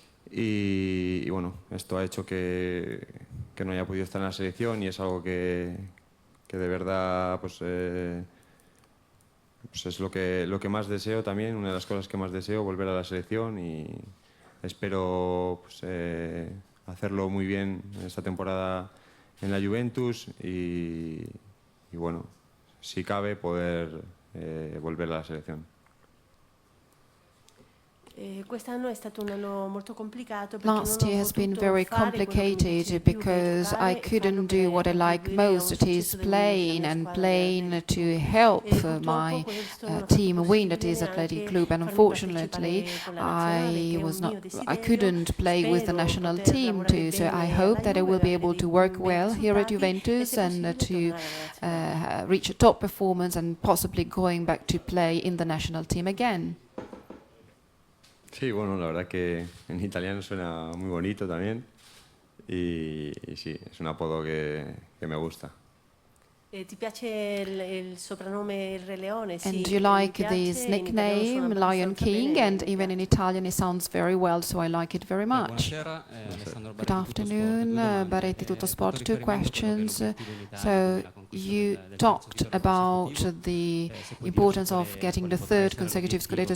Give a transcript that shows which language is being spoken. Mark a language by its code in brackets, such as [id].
[es] Y bueno, esto ha hecho que no haya podido estar en la selección, y es algo que de verdad pues es lo que más deseo también, una de las cosas que más deseo, volver a la selección, y espero pues, hacerlo muy bien esta temporada en la Juventus y bueno, si cabe, poder volver a la selección. [it] Quest'anno è stato un anno molto complicato. [en] Last year has been very complicated because I couldn't do what I like most, that is playing to help my team win, that is Athletic Club, and unfortunately I couldn't play with the national team too, so I hope that I will be able to work well here at Juventus and to reach a top performance and possibly going back to play in the national team again. [es] Sí, bueno, la verdad que en italiano suena muy bonito también, y sí, es un apodo que me gusta. [it] Ti piace il soprannome Il Re Leone? [en] And you like this nickname, Lion King, and even in Italian it sounds very well, so I like it very much. Good afternoon, Baretti Tutto Sport. Two questions. So you talked about the importance of getting the third consecutive Scudetto.